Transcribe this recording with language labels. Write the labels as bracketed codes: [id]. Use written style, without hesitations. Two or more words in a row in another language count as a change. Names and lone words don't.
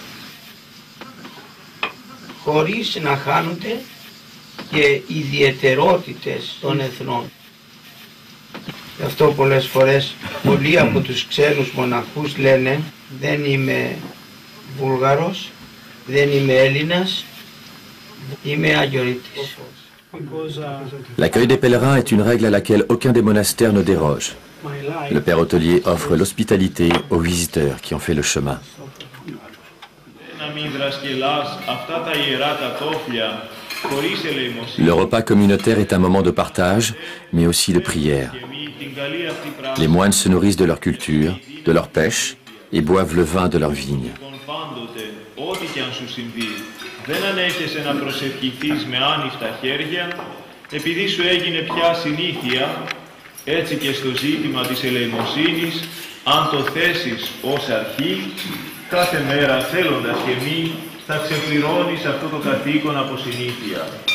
[el] Χωρίς να χάνονται και οι ιδιαιτερότητες των εθνών. Γι' αυτό πολλές φορές πολλοί από τους ξένους μοναχούς λένε δεν είμαι Βούλγαρος, δεν είμαι Έλληνας, είμαι Αγιορείτης. [fr] L'accueil des pèlerins est une règle à laquelle aucun des monastères ne déroge. Le père hôtelier offre l'hospitalité aux visiteurs qui ont fait le chemin. Le repas communautaire est un moment de partage, mais aussi de prière. Les moines se nourrissent de leur culture, de leur pêche, et boivent le vin de leur vigne. [el] Ό,τι και αν σου συμβεί, δεν ανέχεσαι να προσευχηθείς με άνοιχτα χέρια, επειδή σου έγινε πια συνήθεια, έτσι και στο ζήτημα της ελεημοσύνης, Αν το θέσεις ως αρχή, κάθε μέρα θέλοντας και μη, θα ξεπληρώνεις αυτό το καθήκον από συνήθεια.